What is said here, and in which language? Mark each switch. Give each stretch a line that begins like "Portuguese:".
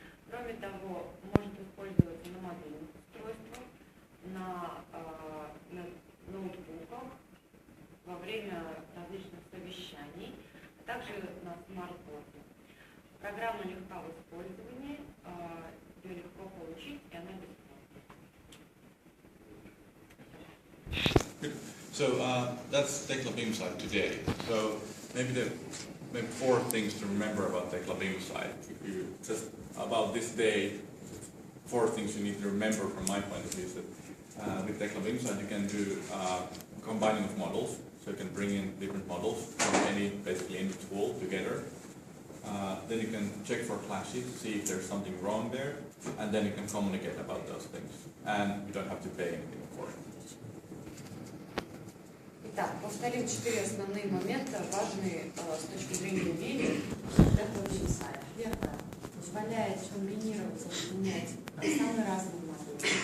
Russian: Кроме того, может использоваться на мобильных устройствах, на ноутбуках, во время различных совещаний, а также на смартборде. Программа легка в использовании, ее легко получить, и она бесплатна.
English: So that's tekla BIM site today. So maybe four things to remember about tekla BIM site. If you just about this day, four things you need to remember from my point of view is that with tekla BIM site you can do combining of models. So you can bring in different models from basically any tool together. Then you can check for clashes, see if there's something wrong there, and then you can communicate about those things. And you don't have to pay anything for it.
Russian: Итак, повторим 4 основные момента, важные с точки зрения умения tekla BIM site. Первое. Позволяет комбинировать, объединять самые разные модели.